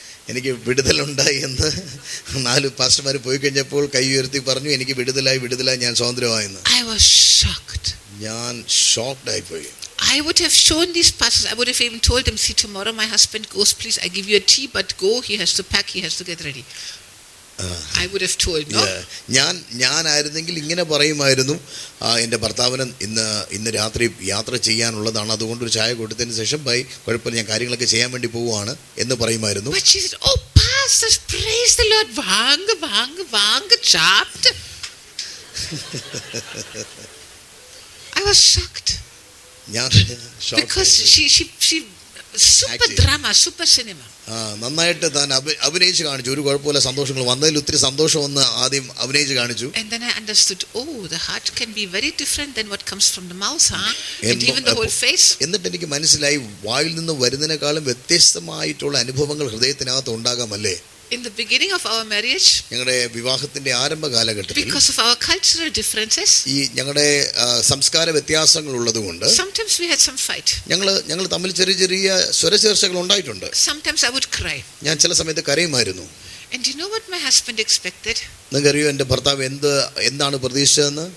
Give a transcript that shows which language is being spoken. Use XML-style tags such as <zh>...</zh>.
<ml>എനിക്ക് വിടുതലുണ്ടായി എന്ന് 4 പാസ്റ്റർമാർ പോയി കഴിഞ്ഞപ്പോൾ കൈ ഉയർത്തി പറഞ്ഞു, എനിക്ക് വിടുതലായി ഞാൻ സ്വതന്ത്രമായെന്ന്.</ml> <en>I was shocked.</en> <ml>ഞാൻ ഷോക്ക്ഡ് ആയിപ്പോയി.</ml> <en>I would have shown these pastors, I would have even told them, see, tomorrow my husband goes, please, I give you a tea, but go, he has to pack, he has to get ready. I would have told, no?</en> <ml>ഞാനായിരുന്നെങ്കിൽ ഇങ്ങനെ പറയുമായിരുന്നു, എൻ്റെ ഭർത്താവിന് ഇന്ന് രാത്രി യാത്ര ചെയ്യാനുള്ളതാണ്, അതുകൊണ്ട് ഒരു ചായ കൊടുത്തതിന് ശേഷം കുഴപ്പമില്ല, ഞാൻ കാര്യങ്ങളൊക്കെ ചെയ്യാൻ വേണ്ടി പോവുകയാണ് എന്ന് പറയുമായിരുന്നു.</ml> <en>But she said, oh pastors, praise the Lord, vaanga chopped. I was shocked. Because she super drama, super cinema.</en> <ml>നന്നായിട്ട് താൻ അഭിനയിച്ച് കാണിച്ചു. ഒരു കുഴപ്പമില്ല, സന്തോഷങ്ങൾ വന്നതിൽ ഒത്തിരി സന്തോഷം വന്ന് ആദ്യം അഭിനയിച്ച് കാണിച്ചു.</ml> <en>And then I understood, oh, the heart can be very different than what comes from the mouth, and even the whole face.</en> <ml>എന്നിട്ട് എനിക്ക് മനസ്സിലായി, വായിൽ നിന്ന് വരുന്നതിനേക്കാളും വ്യത്യസ്തമായിട്ടുള്ള അനുഭവങ്ങൾ ഹൃദയത്തിനകത്ത് ഉണ്ടാകാമല്ലേ.</ml> <en>In the beginning of our marriage,</en> <ml>ഞങ്ങളുടെ വിവാഹത്തിന്റെ ആരംഭ കാലഘട്ടത്തിൽ</ml> <en>because of our cultural differences,</en> <ml>ഈ ഞങ്ങളുടെ സംസ്കാര വ്യത്യാസങ്ങൾ ഉള്ളതുകൊണ്ട്</ml> <en>sometimes we had some fight.</en> <ml>ഞങ്ങൾ തമ്മിൽ ചെറിയ ചെറിയ സ്വരചേർച്ചകൾ ഉണ്ടായിട്ടുണ്ട്.</ml> <en>Sometimes I would cry.</en> <ml>ഞാൻ ചില സമയത്ത് കരയുമായിരുന്നു.</ml> <en>And you know what my husband expected?</en> <ml>നിങ്ങൾക്കറിയോ എൻ്റെ ഭർത്താവ് എന്താണ് പ്രതീക്ഷിച്ചതെന്ന്?</ml>